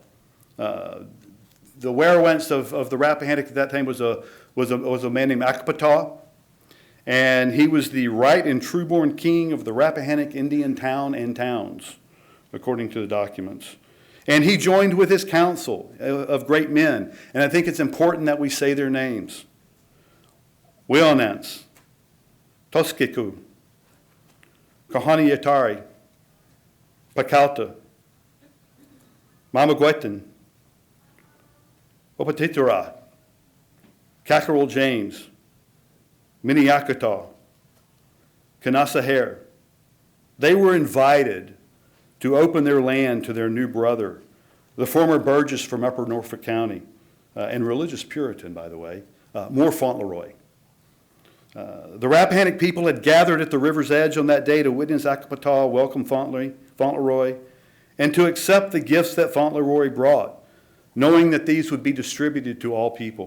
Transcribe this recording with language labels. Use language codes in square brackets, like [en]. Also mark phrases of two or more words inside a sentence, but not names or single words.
[en] The werewents of the Rappahannock at that time was a man named Akpataw, and he was the right and true-born king of the Rappahannock Indian town and towns, according to the documents. And he joined with his council of great men, and I think it's important that we say their names. Wionance, Toskiku, Kahaniatari, Pakauta, Mamaguetin, Opatitura, Kakarol James, Minneakataw, Kanasaher. They were invited to open their land to their new brother, the former Burgess from Upper Norfolk County, and religious Puritan, by the way, Moore Fauntleroy. The Rappahannock people had gathered at the river's edge on that day to witness Akapataw welcome Fauntleroy and to accept the gifts that Fauntleroy brought, knowing that these would be distributed to all people.